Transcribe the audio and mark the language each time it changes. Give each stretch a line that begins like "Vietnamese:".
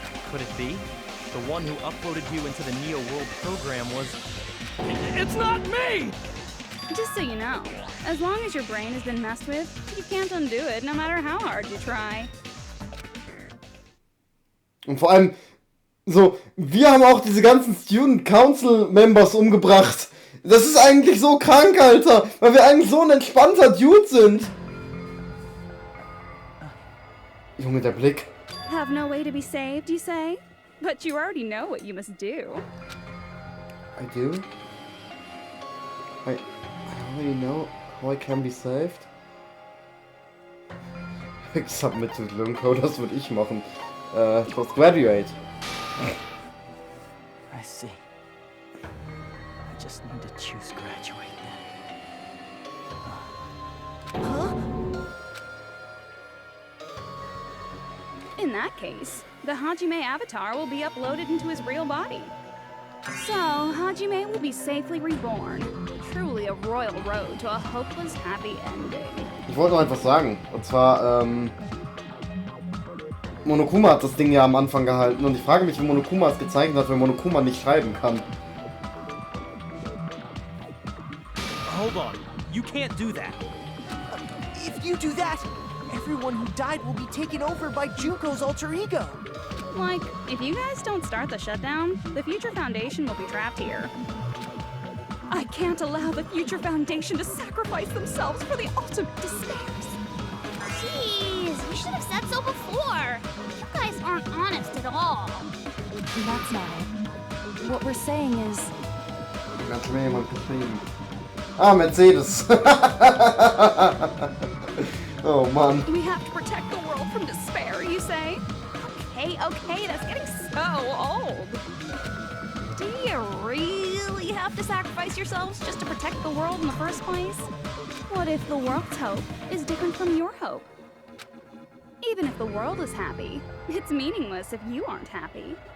English: Could it be? the one who uploaded you into the Neo World program was... It's not me! Just so you know, as long as your brain has been messed with, you can't undo it, no matter how hard you try.
German: Und vor allem, so, wir haben auch diese ganzen Student Council Members umgebracht. Das ist eigentlich so krank, Alter, weil wir eigentlich so ein entspannter Dude sind. Junge, der Blick.
English: Have no way to be saved, you say? But you already know what you must do. I do? I already know how I can be saved? Submit to Lunko,
German: das würde ich machen.
English: Just graduate. I see. I just need to choose graduate then. Huh? In that case, the Hajime avatar will be uploaded into his real body. So, Hajime will be safely reborn. Truly a royal road to a hopeless happy ending.
German: Ich wollte noch etwas sagen. Und zwar, Monokuma hat das Ding ja am Anfang gehalten. Und ich frage mich, wie Monokuma es gezeichnet hat, wenn Monokuma nicht schreiben kann.
English: Hold on. You can't do that. If you do that, everyone who died will be taken over by Junko's alter ego. Like, if you guys don't start the shutdown, the Future Foundation will be trapped here. I can't allow the Future Foundation to sacrifice themselves for the ultimate despairs. Jeez, we should have said so before. You guys aren't honest at all. That's not it. What we're saying is...
German: Da hat mir jemand geschrieben. Ah, Mercedes. Oh, Mann.
English: We have to protect the world from despair, you say? Okay, that's getting so old. Do you really have to sacrifice yourselves just to protect the world in the first place? What if the world's hope is different from your hope? Even if the world is happy, it's meaningless if you aren't happy.